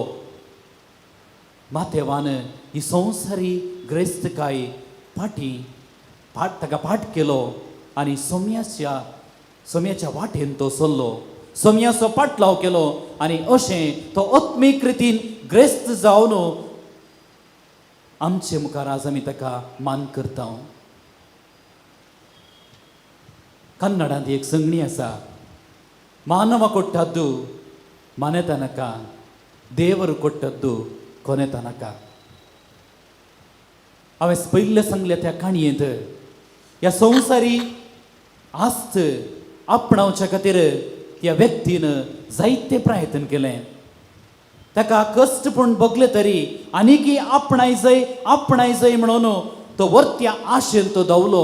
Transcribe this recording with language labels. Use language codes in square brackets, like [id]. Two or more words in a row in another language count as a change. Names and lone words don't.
[kok] माथेवान ही संवसारी ग्रेस्तकाय ताका फाट केलो आनी सोम्याच्या वाटेन तो चल्लो. सोम्याचो पाटलाव केलो आनी अशें तो आत्मीक रितीन ग्रेस्त जावन आमचे मुखार आज आमी ताका मान करता. कन्नडांत एक संगणी आसा, [kn] ಮಾನವ ಕೊಟ್ಟದ್ದು ಮನೆ ತನಕ, ದೇವರು ಕೊಟ್ಟದ್ದು ಕೊನೆ ತನಕ. [kok] हांवें पयले सांगल्या त्या काणयेंत ह्या संवसारी आस्त आपणावच्या खातीर ह्या व्यक्तीन जायते प्रयत्न केले. ताका कश्ट पूण भोगले तरी आनीकय आपणाय जय म्हणून तो वर्त्या आशेन तो धांवलो.